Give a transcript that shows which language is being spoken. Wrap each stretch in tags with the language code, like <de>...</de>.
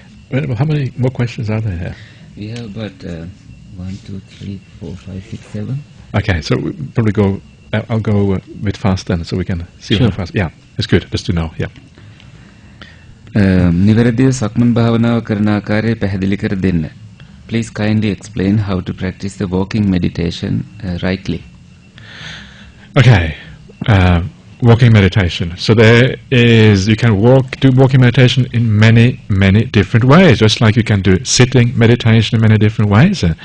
<en>Well, how many more questions are there here? We have about 1, 2, 3, 4, 5, 6, 7. Okay, so we'll probably go. I'll go a bit fast then, so we can see how fast. Yeah, it's good just to know. Yeah.</en> <si>නිවැරදිව සක්මන් භාවනාව කරන ආකාරය පැහැදිලි කර දෙන්න.</si> <en>Please kindly explain how to practice the walking meditation rightly. Okay, walking meditation. So there is, you can do walking meditation in many different ways, just like you can do sitting meditation in many different ways.</en>